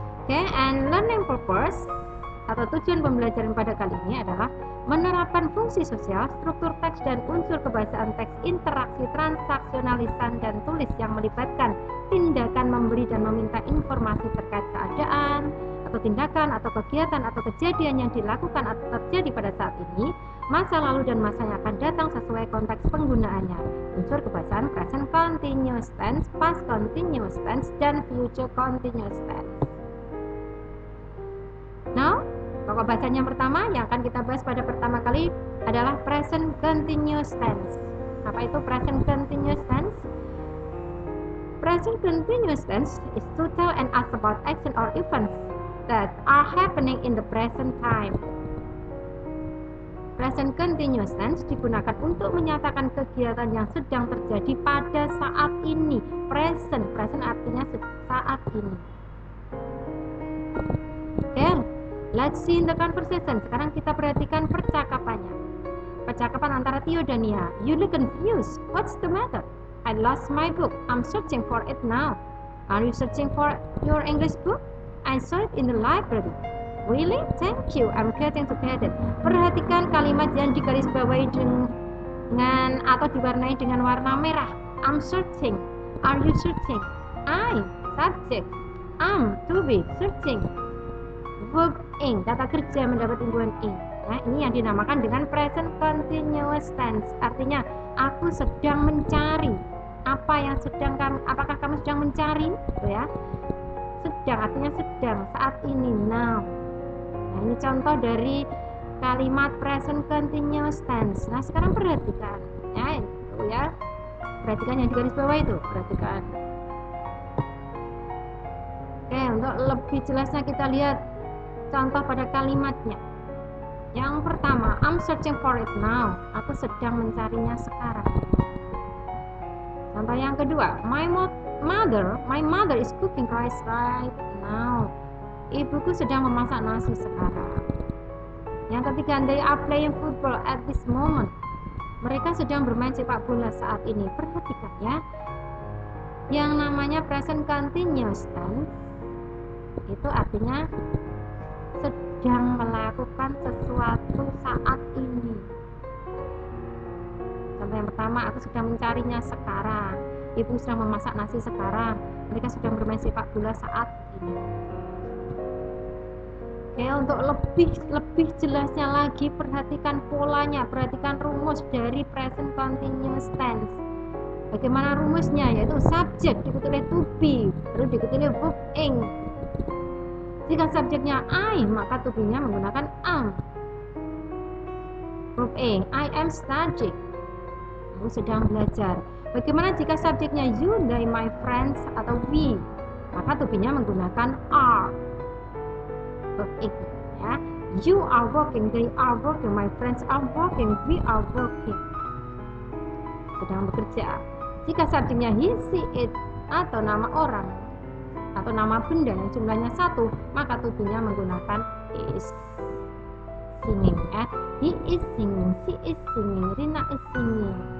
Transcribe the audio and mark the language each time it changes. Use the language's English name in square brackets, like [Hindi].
[English] Okay, and learning purpose [Indonesian] atau tujuan pembelajaran pada kali ini adalah menerapkan fungsi sosial, struktur teks dan unsur kebahasaan teks, interaksi transaksional lisan dan tulis yang melibatkan tindakan memberi dan meminta informasi terkait keadaan atau tindakan atau kegiatan atau kejadian yang dilakukan atau terjadi pada saat ini, masa lalu dan masa yang akan datang sesuai konteks penggunaannya. Unsur kebahasaan present continuous tense, past continuous tense, dan future continuous tense. Now, pokok bacaan yang pertama yang akan kita bahas pada pertama kali adalah present continuous tense. Apa itu present continuous tense? [English] Present continuous tense is to tell and ask about action or events that are happening in the present time. [Indonesian] Present continuous tense digunakan untuk menyatakan kegiatan yang sedang terjadi pada saat ini. Present artinya saat ini. [English] Okay, let's see in the conversation. [Indonesian] Sekarang kita perhatikan percakapannya. Percakapan antara Tio dan Nia. [English] You look confused. What's the matter? I lost my book. I'm searching for it now. Are you searching for your English book? I saw it in the library. Really? Thank you. I'm getting to get it. [Indonesian] Perhatikan kalimat yang digarisbawahi dengan atau diwarnai dengan warna merah. [English] I'm searching. Are you searching? I, subject. Am, to be, searching. Verb ing, [Indonesian] kata kerja mendapat imbuhan ing. Nah, ini yang dinamakan dengan present continuous tense. Artinya, aku sedang mencari. Apakah kamu sedang mencari? Gitu ya. Sedang artinya sedang, saat ini, now. Nah, ini contoh dari kalimat present continuous tense. Nah, sekarang perhatikan. Ya, itu ya. Perhatikan yang di garis bawah itu, perhatikan. Oke, untuk lebih jelasnya kita lihat contoh pada kalimatnya. Yang pertama, [English] I'm searching for it now. [Indonesian] Aku sedang mencarinya sekarang. Contoh yang kedua, [English] my mother is cooking rice right now. [Indonesian] Ibuku sedang memasak nasi sekarang. Yang ketiga, [English] they are playing football at this moment. [Indonesian] Mereka sedang bermain sepak bola saat ini. Perhatikan ya. Yang namanya present continuous tense itu artinya sedang melakukan sesuatu saat ini. Contoh yang pertama, aku sedang mencarinya sekarang. Ibu sedang memasak nasi sekarang. Mereka sedang bermain sepak bola saat ini. Oke, untuk lebih jelasnya lagi, perhatikan polanya, perhatikan rumus dari present continuous tense. Bagaimana rumusnya? Yaitu subjek diikuti oleh to be, lalu diikuti oleh verb ing. Jika subjeknya I, maka to be-nya menggunakan am. Verb ing, [English] I am studying. [Indonesian] Aku sedang belajar. Bagaimana jika subjeknya you, they, my friends, atau we? Maka to be-nya menggunakan are. Verb ing, ya. [English] You are working, they are working, my friends are working, we are working. [Indonesian] Sedang bekerja. Jika subjeknya he, she, it, atau nama orang atau nama benda yang jumlahnya satu, maka to be-nya menggunakan is. [English] Singing, ya. He is singing, she is singing, Rina is singing.